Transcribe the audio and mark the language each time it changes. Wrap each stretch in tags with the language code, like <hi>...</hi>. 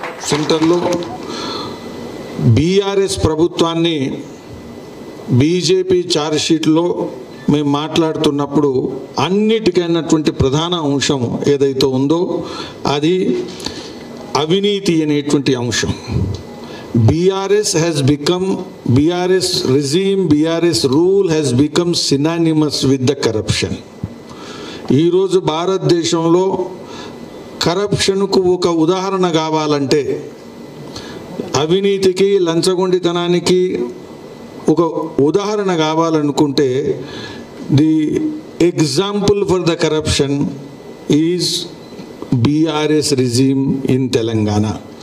<te>సెంటర్లో బీఆర్ఎస్ ప్రభుత్వాన్ని BJP charge షీట్లో మేము మాట్లాడుతున్నప్పుడు అన్నిటికైనటువంటి ప్రధాన అంశం ఏదైతే ఉందో అది అవినీతి అనేటువంటి అంశం.</te> <en>BRS has become, BRS regime, BRS rule has become synonymous with the corruption.</en> <te>ఈరోజు భారతదేశంలో కరప్షన్కు ఒక ఉదాహరణ కావాలంటే, అవినీతికి లంచగొండితనానికి ఒక ఉదాహరణ కావాలనుకుంటే,</te> <en>the example for the corruption is BRS regime in</en> <te>Telangana.</te>